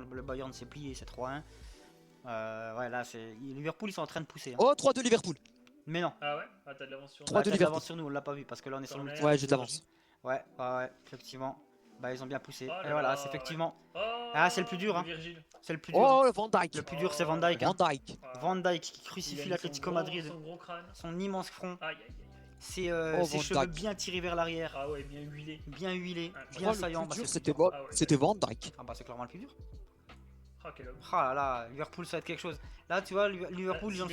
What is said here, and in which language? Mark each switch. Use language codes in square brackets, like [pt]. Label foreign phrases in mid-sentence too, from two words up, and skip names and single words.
[fr] Le Bayern s'est plié, c'est 3-1. Ouais, là, Liverpool, ils sont en train de pousser. Hein. Oh, 3-2 Liverpool. Mais non. Ah ouais? Ah, t'as de l'avance sur nous. Trois Ouais, de t'as de Liverpool. l'avance sur nous, on l'a pas vu parce que là, on est sur le Corner. multi. Ouais, je t'avance. Ouais, ouais, effectivement. Bah, ils ont bien poussé. Oh là Et voilà, là, c'est effectivement. Oh, Ah, c'est le plus dur, le hein. Virgile. C'est le plus dur. Oh, le Van Le Dijk. plus dur, c'est Van Oh, Dijk. Hein. Van Dijk. Ah. Van Dijk qui Il a crucifie mis l'Atlético son Madrid. son gros crâne. Son immense front. Aïe aïe aïe aïe. Ses Van cheveux Dijk. bien tirés vers l'arrière. Ah ouais, bien huilé. Bien huilés. Ah, Bien Oh, saillants. le Bah, plus dur, c'est c'était le plus dur. Ah ouais, c'était Van Dijk. Ah, bah, c'est clairement le plus dur. Ah, quel homme. Ah là là, Liverpool, ça va être quelque chose. Là, tu vois, Liverpool, ils ont le